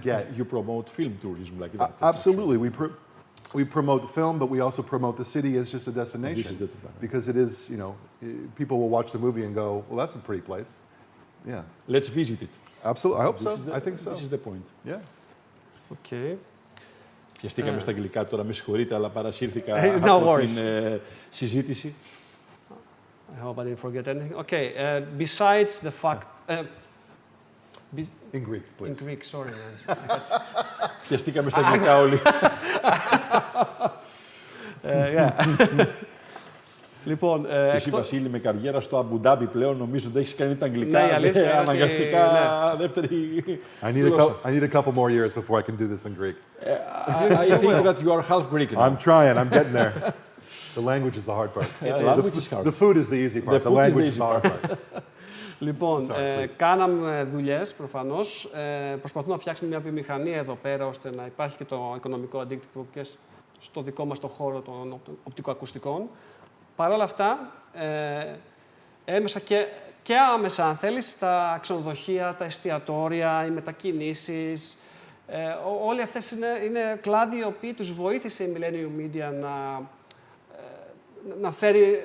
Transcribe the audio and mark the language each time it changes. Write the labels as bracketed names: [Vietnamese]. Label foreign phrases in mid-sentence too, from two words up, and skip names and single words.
[English] you promote film tourism like that? Absolutely. We promote the film, but we also promote the city as just a destination. Because it is, people will watch the movie and go, well, that's a pretty place. Yeah. Let's visit it. Absolutely. I hope so. I think so. This is the point. Yeah. Okay. [Greek] Πιαστήκαμε στα αγγλικά τώρα, με συγχωρείτε, αλλά παρασύρθηκα από την συζήτηση. [English] I hope I didn't forget anything. Okay, besides the fact... in Greek, please. In Greek, sorry, man. [Greek] Πιαστήκαμε στα αγγλικά όλοι. Λοιπόν, εσύ, Βασίλη, με καριέρα στο Αμπουντάμπι πλέον, νομίζω ότι έχεις κάνει τα αγγλικά. Ναι, αλήθεια, αναγκαστικά δεύτερη. [English] I need a couple more years before I can do this in Greek. I think that you are half Greek now. I'm trying. I'm getting there. The language is the hard part. The food is the easy part. The language is the hard part. [Greek] Λοιπόν, κάναμε δουλειές προφανώς. Προσπαθούμε να φτιάξουμε μια βιομηχανία εδώ πέρα, ώστε να υπάρχει και το οικονομικό αντίκτυπο και στο δικό μας το χώρο των οπτικοακουστικών. Παρ' όλα αυτά, έμεσα και άμεσα, αν θέλεις, τα ξενοδοχεία, τα εστιατόρια, οι μετακινήσεις, όλοι αυτές είναι κλάδοι οι οποίοι τους βοήθησε η Millennium Media να να φέρει.